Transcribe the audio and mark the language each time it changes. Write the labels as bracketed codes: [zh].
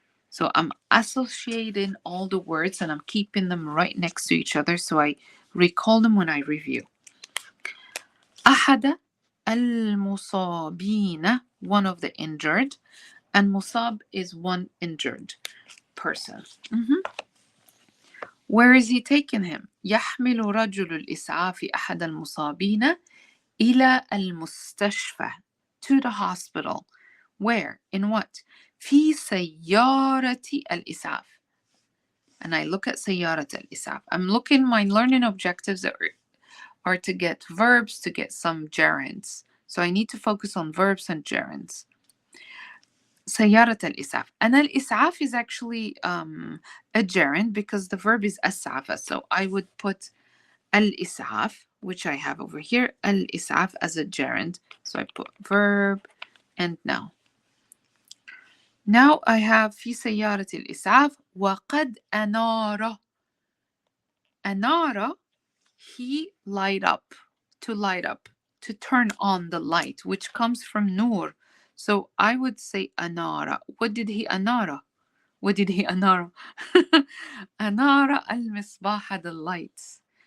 [en] So I'm associating all the words and I'm keeping them right next to each other so I recall them when I review. [ar] أحد المصابين, [en] one of the injured, and مصاب is one injured person. Where is he taking him? [ar] يحمل رجل الإسعاف أحد المصابين إلى المستشفى, [en] to the hospital. Where? In what? [ar] في سيارة الإسعاف. [en] And I look at [ar] سيارة الإسعاف. [en] I'm looking, my learning objectives are to get verbs, to get some gerunds. So I need to focus on verbs and gerunds. [ar] سيارة الإسعاف. [en] And الإسعاف is actually a gerund because the verb is أسعف. So I would put الإسعاف, which I have over here, الإسعاف as a gerund. So I put verb and noun. Now I have [ar] في سيارة الإسعاف وقد أنار. [en] أنار, he light up, to light up, to turn on the light, which comes from nur. So I would say أنار. [ar] What did he [en] أنار? What did he أنار? [ar] أنار المصباح, [en] the lights.